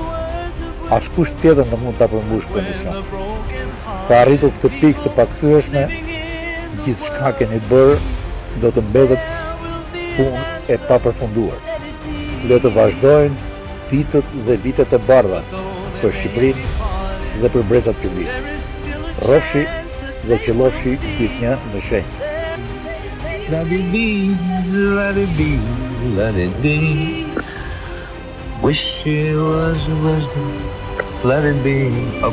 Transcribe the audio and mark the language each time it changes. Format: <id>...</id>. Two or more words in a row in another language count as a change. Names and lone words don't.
<sq>Askush tjetër nuk mund ta përmbushë këtë mision. Pa arritur këtë pikë të pakthyeshme, gjithçka keni bërë do të mbetet punë e papërfunduar. Le të vazhdojnë ditët dhe vitet e bardha për Shqipërinë dhe për brezat që vijnë. Rrofshi dhe qëllofshi gjithnjë në shenjë.</sq> <en>Let it be, let it be, let it be. Wish it was wisdom. Let it be. Okay.</en>